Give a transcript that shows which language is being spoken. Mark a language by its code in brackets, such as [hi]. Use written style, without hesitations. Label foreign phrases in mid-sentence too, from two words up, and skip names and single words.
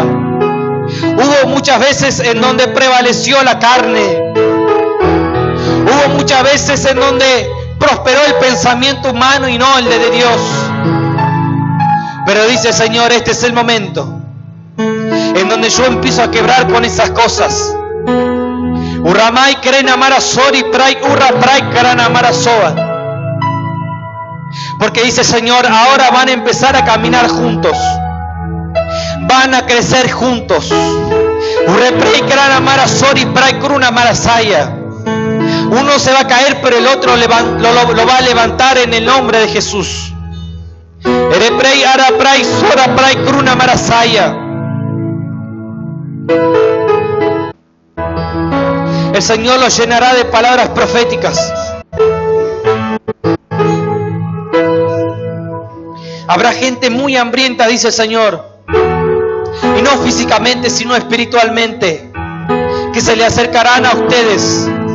[es] Hubo muchas veces en donde prevaleció la carne. Hubo muchas veces en donde prosperó el pensamiento humano y no el de Dios. Pero dice el Señor, este es el momento en donde yo empiezo a quebrar con esas cosas. Urramai krena marasori prai urra prai krana marasoa. Porque dice el Señor, ahora van a empezar a caminar juntos. Van a crecer juntos. Urre prai krana marasori prai kruna marasaya. Uno se va a caer, pero el otro lo va a levantar en el nombre de Jesús. Ereprei araprai sora prai kruna marasaya. El Señor los llenará de palabras proféticas. Habrá gente muy hambrienta, dice el Señor, y no físicamente, sino espiritualmente, que se le acercarán a ustedes.